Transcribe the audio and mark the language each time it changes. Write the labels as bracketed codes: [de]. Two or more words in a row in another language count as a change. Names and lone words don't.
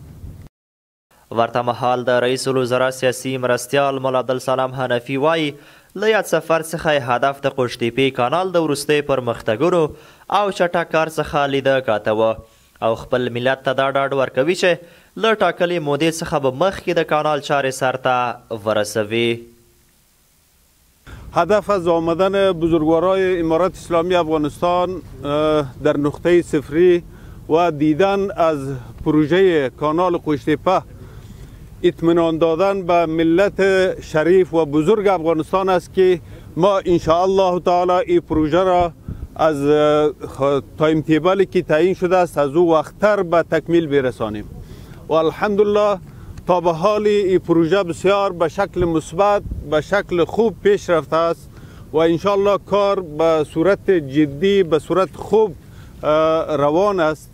[ps] ورته مهال د رئیس الوزرا سیاسي مرستیال ملا عبدالسلام حنفي وایي له یاد سفر څخه هدف د قوشتېپې کانال د وروستیو پرمختګونو او چټک کار څخه لیده کاته و او خپل ملت ته دا ډاډ ورکوي چې له ټاکلې مودې څخه به مخکې د کانال چارې سرته ورسوي. [fa] هدف از آمدن بزرگوارای امارت اسلامی افغانستان در نقطه صفری و دیدن از پروژه کانال قوشتېپه اطمینان دادن به ملت شریف و بزرگ افغانستان است که ما [ar] انشاءالله تعالی [fa] این پروژه را از [en] time table [fa] که تعیین شده است از او وقتتر به تکمیل برسانیم و الحمدلله تا به حال این پروژه بسیار به شکل مثبت به شکل خوب پیش رفته است و [ar] انشاءالله [fa] کار به صورت جدی به صورت خوب روان است.